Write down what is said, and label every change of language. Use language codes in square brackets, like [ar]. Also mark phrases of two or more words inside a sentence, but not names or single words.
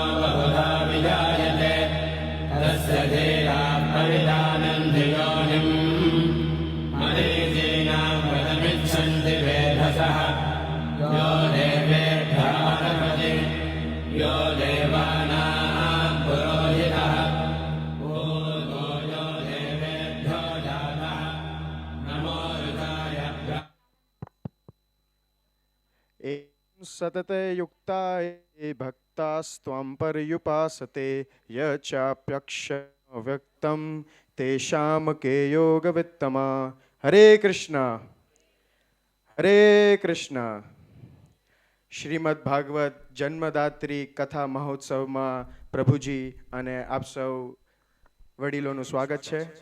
[sa] बहुधा विजायते तस्य धीरा परिजानन्ति योनिम् मरीचीनां वदमिच्छन्ति वेधसः यो देवेभ्यः हरपति यो देवानां पुरोहितः ऊर्ध्वो यो देवेभ्यो जातः नमो ऋताय सतते युक्ताये भक्तास्त्वां पर्युपासते य चाप्यक्षव्यक्तं तेषां के योगवित्तमा। हरे कृष्ण। [gu] શ્રીમદ ભાગવત જન્મદાત્રી કથા મહોત્સવમાં પ્રભુજી અને આપ સૌ વડીલોનું સ્વાગત છે.